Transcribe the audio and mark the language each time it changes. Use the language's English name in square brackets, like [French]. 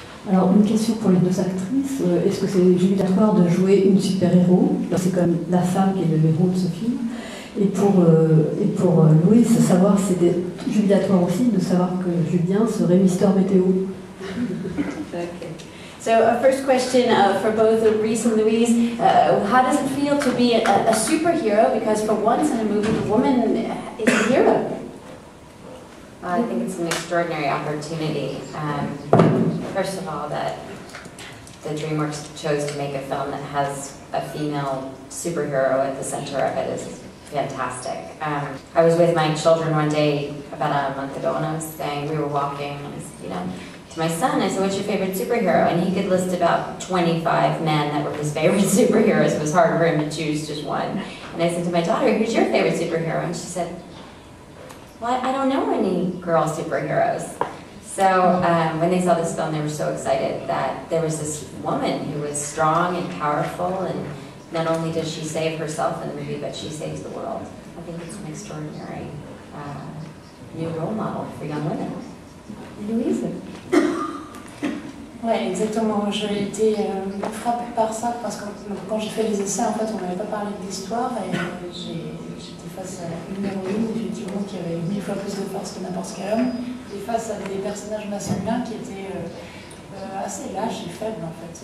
[French] Alors, une question pour les deux actrices. Est-ce que c'est jubilatoire de jouer une super-héros? C'est comme la femme qui est le héros de ce film. Et pour Louise, savoir si c'était jubilatoire aussi de savoir que Julien serait Mister Météo. [English] Okay. So, first question for both Reese and Louise. How does it feel to be a superhero? Because for once in a movie, the woman is a hero. I think it's an extraordinary opportunity. First of all, that the DreamWorks chose to make a film that has a female superhero at the center of it is fantastic. I was with my children one day about a month ago when I was saying we were walking, and I said, to my son, I said, what's your favorite superhero? And he could list about 25 men that were his favorite superheroes. It was hard for him to choose just one. And I said to my daughter, who's your favorite superhero? And she said, well, I don't know any girl superheroes. So when they saw this film, they were so excited that there was this woman who was strong and powerful, and not only does she save herself in the movie, but she saves the world. I think it's an extraordinary new role model for young women. Louise? [French] Ouais, exactement. J'ai été frappée par ça parce que quand j'ai fait les essais, en fait, on m'avait pas parlé de l'histoire et j'étais face à une héroïne, effectivement, qui avait 1000 fois plus de force que n'importe quel homme, et face à des personnages masculins qui étaient assez lâches et faibles, en fait.